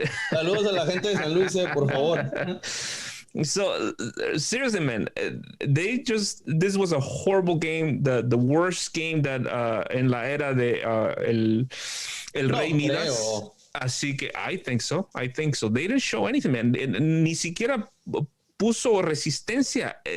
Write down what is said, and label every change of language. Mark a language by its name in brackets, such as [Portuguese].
[Spanish] Saludos a la gente de San Luis, por favor. [English] So seriously, man, this was a horrible game, the worst game that [Spanish] en la era de el Rey Midas. Así que [English] I think so. They didn't show anything, man. [Spanish] Ni siquiera puso resistencia.